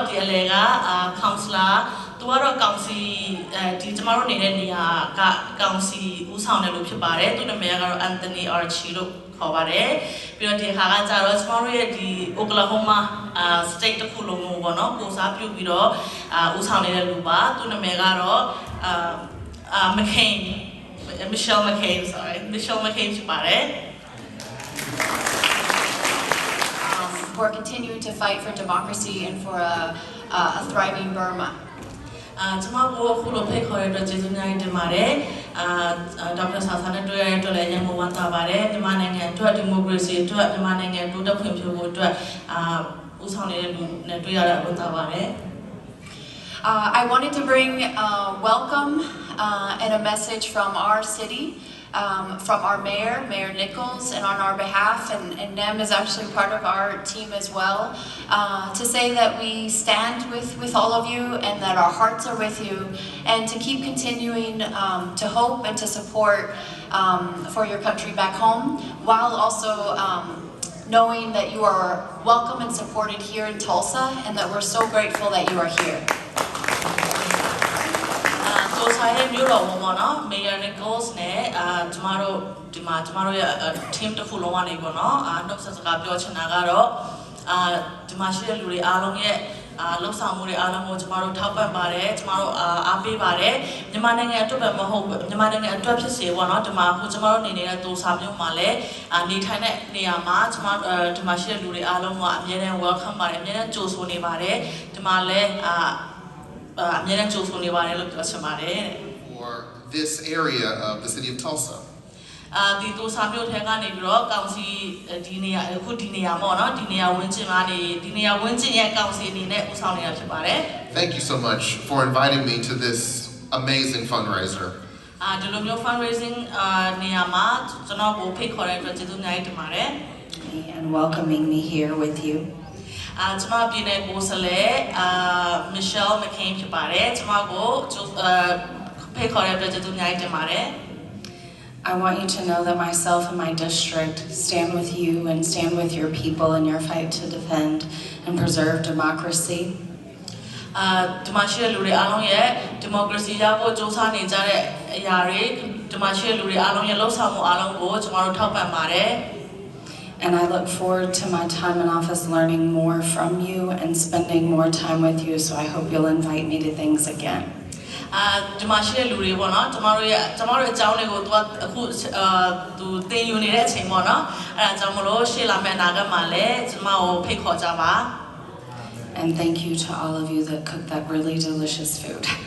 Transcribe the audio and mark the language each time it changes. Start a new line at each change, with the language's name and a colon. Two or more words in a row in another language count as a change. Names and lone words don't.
Burmese: ဒီအလဲက Counselor သူကတော့ကောင်စီဒီကျမတို့နေတဲ့နေရာကကောင်စီဦးဆောင်တယ်လို့ဖြစ်ပါတယ်သူ့နာမည်ကတော့ Anthony Archie လို့ခေါ်ပါတယ်ပြီးတော့ဒီခါကကြတော့ကျမတို့ရဲ့ဒီ Oklahoma state တစ်ခုလုံးကိုပေါ့နော်ကိုစားပြုပြီးတော့ဦးဆောင်နေတဲ့လူပါသူ့နာမည်ကတော့McCain Michelle McCainဖြစ်ပါတယ်
English: We're continuing to fight for democracy and for a thriving Burma.
Burmese: ကျမတို့အခုလိုဖိတ်ခေါ်ရတဲ့ကျေးဇူးများတင်ပါတယ်ဒေါက်တာဆာဆာနဲ့တွေ့ရတဲ့အတွက်လည်းရန်ကုန်ဝမ်းသာပါတယ်မြန်မာနိုင်ငံအတွက်ဒီမိုကရေစီအတွက်မြန်မာနိုင်ငံတိုးတက်ဖွံ့ဖြိုးဖို့အတွက်ဦးဆောင်နေတဲ့လူနဲ့တွေ့ရတာဝမ်းသာပါတယ်
English: I wanted to bring welcome and a message from our city, from our Mayor Nichols, and on our behalf, and Nem is actually part of our team as well, to say that we stand with all of you and that our hearts are with you, and to keep continuing to hope and to support for your country back home, while also knowing that you are welcome and supported here in Tulsa, and that we're so grateful that you are here.
Burmese: ကိုဆိုင်ရဲ့မြို့တော်ဝန်ပေါ့နော် Mayor Nichols နဲ့ကျမတို့ဒီမှာကျမတို့ရဲ့ team တစ်ခုလုံးကနေပေါ့နော်နှုတ်ဆက်စကားပြောချင် တာကတော့ဒီမှာရှိတဲ့လူတွေအားလုံးရဲ့လှုပ်ဆောင်မှုတွေအားလုံးကိုကျမတို့ထောက်ပံ့ပါတယ်ကျမတို့အားပေးပါတယ်မြန်မာနိုင်ငံအတွက်ပဲမဟုတ်ဘူးမြန်မာနိုင်ငံအတွက်ဖြစ်စေပေါ့နော်ဒီမှာအခုကျမတို့နေနေတဲ့သူစာမျိုးမှာလည်းနေထိုင်တဲ့နေရာမှာကျမဒီမှာရှိတဲ့လူတွေအားလုံးကအမြဲတမ်း welcome ပါတယ်အမြဲတမ်းကြိုဆိုနေပါတယ်ဒီမှာလည်းအမြဲတမ်းကြိုဆိုနေပါတယ်လို့ပြောချင်ပါတယ်
English: for this area of the city of Tulsa.
Burmese: ဒီသူစာမျိုးထဲကနေပြီးတော့ကောင်စီဒီနေရာအခုဒီနေရာပေါ့နော်ဒီနေရာဝင်းကျင်ကနေဒီနေရာဝင်းကျင်ရဲ့ကောင်စီအနေနဲ့ဦးဆောင်နေတာဖြစ်ပါတယ်
English: Thank you so much for inviting me to this amazing fundraiser.
Burmese: ဒီလိုမျိုး fundraising နေရာမှာကျွန်တော်ကိုဖိတ်ခေါ်တဲ့အတွက်ကျေးဇူးအများကြီးတင်ပါတယ်
English: and welcoming me here with you.
Burmese: ကျွန်မပြည်နယ်ကိုယ်စားလှယ် Michelle McCain ဖြစ်ပါတယ်ကျွန်မကိုဖိတ်ခေါ်တဲ့အတွက်ကျေးဇူးအများကြီးတင်ပါတယ်
English: I want you to know that myself and my district stand with you and stand with your people in your fight to defend and preserve democracy.
Burmese: ဒီမှာရှိတဲ့လူတွေအားလုံးရဲ့ဒီမိုကရေစီရဖို့ကြိုးစားနေကြတဲ့အရာတွေဒီမှာရှိတဲ့လူတွေအားလုံးရဲ့လှုပ်ဆောင်မှုအားလုံးကိုကျွန်တော်တို့ထောက်ပံ့ပါတယ်
English: And I look forward to my time in office learning more from you and spending more time with you, so I hope you'll invite me to things again.
Burmese: ဒီမှာရှိတဲ့လူတွေပေါ့နော်ကျွန်တော်တို့အကြောင်းတွေကိုသူကအခုသူသင်ယူနေတဲ့အချိန်ပေါ့နော်အဲဒါကြောင့်မလို့ရှေ့လာမယ့်အနာဂတ်မှာလည်းကျွန်မကိုဖိတ်ခေါ်ကြပါ
English: And thank you to all of you that cooked that really delicious food.